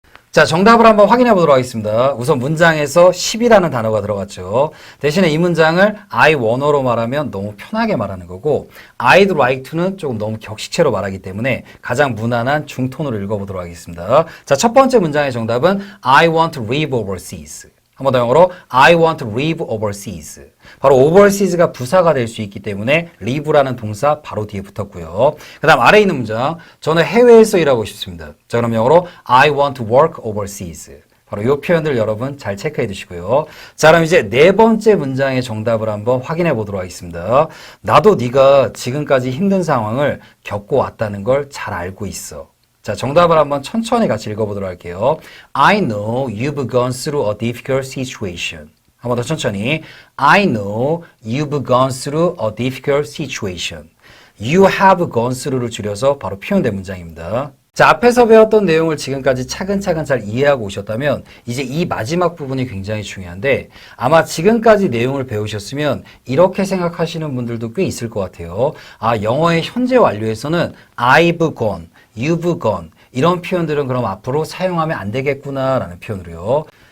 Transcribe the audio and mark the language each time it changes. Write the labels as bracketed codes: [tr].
[ko] 자, 정답을 한번 확인해 보도록 하겠습니다. 우선 문장에서 10이라는 단어가 들어갔죠. 대신에 이 문장을 I wanna로 말하면 너무 편하게 말하는 거고 I'd like to는 조금 너무 격식체로 말하기 때문에 가장 무난한 중톤으로 읽어보도록 하겠습니다. 자, 첫 번째 문장의 정답은 [en] I want to live overseas. [ko] 한 번 더 영어로 [en] I want to live overseas. [ko] 바로 overseas가 부사가 될 수 있기 때문에 live라는 동사 바로 뒤에 붙었고요. 그 다음 아래에 있는 문장 저는 해외에서 일하고 싶습니다. 자 그럼 영어로 [en] I want to work overseas. [ko] 바로 이 표현들 여러분 잘 체크해 두시고요. 자 그럼 이제 네 번째 문장의 정답을 한번 확인해 보도록 하겠습니다. 나도 네가 지금까지 힘든 상황을 겪고 왔다는 걸 잘 알고 있어. 자, 정답을 한번 천천히 같이 읽어보도록 할게요. [en] I know you've gone through a difficult situation. [ko] 한 번 더 천천히. [en] I know you've gone through a difficult situation. You have gone through [ko] 를 줄여서 바로 표현된 문장입니다. 자, 앞에서 배웠던 내용을 지금까지 차근차근 잘 이해하고 오셨다면 이제 이 마지막 부분이 굉장히 중요한데 아마 지금까지 내용을 배우셨으면 이렇게 생각하시는 분들도 꽤 있을 것 같아요. 아, 영어의 현재 완료에서는 I've gone, you've gone 이런 표현들은 그럼 앞으로 사용하면 안 되겠구나라는 표현으로요.